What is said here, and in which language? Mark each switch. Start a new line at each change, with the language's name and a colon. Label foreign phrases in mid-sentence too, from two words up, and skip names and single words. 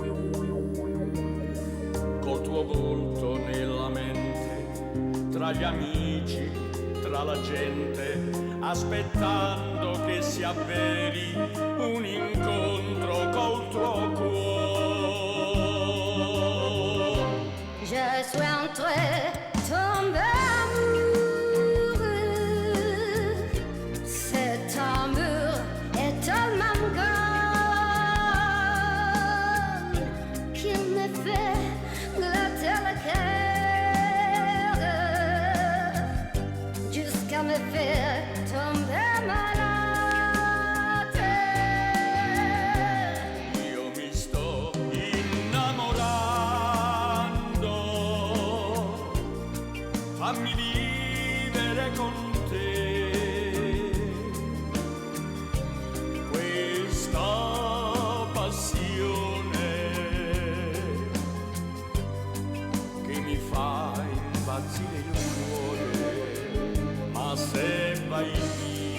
Italian: Col tuo volto nella mente, tra gli amici, tra la gente, aspettando che si avveri un incontro col tuo cuore.
French: Je suis entrée, tombée amoureux. Cet amour est tellement grand qu'il me fait glatter le cœur jusqu'à me faire tomber malade.
Italian: Io mi sto innamorando, fammi vivere con te questa passione che mi fa impazzire il cuore, ma se vai via